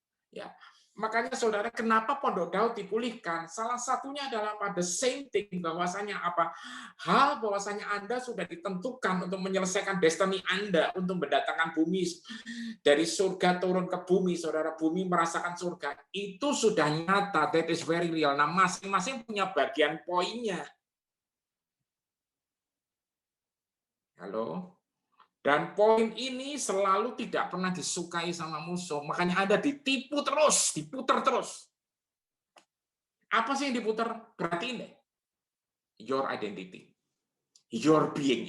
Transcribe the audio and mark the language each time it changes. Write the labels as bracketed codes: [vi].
[id] Ya, makanya saudara, kenapa Pondok Daud dipulihkan? Salah satunya adalah pada [en] same thing, [id] bahwasanya apa? Hal bahwasanya Anda sudah ditentukan untuk menyelesaikan destiny Anda, untuk mendatangkan bumi dari surga turun ke bumi, saudara. Bumi merasakan surga. Itu sudah nyata, [en] that is very real. [id] Nah, masing-masing punya bagian poinnya. Halo? Dan poin ini selalu tidak pernah disukai sama musuh. Makanya Anda ditipu terus, diputar terus. Apa sih yang diputar? Perhatiin deh. [en] Your identity. Your being.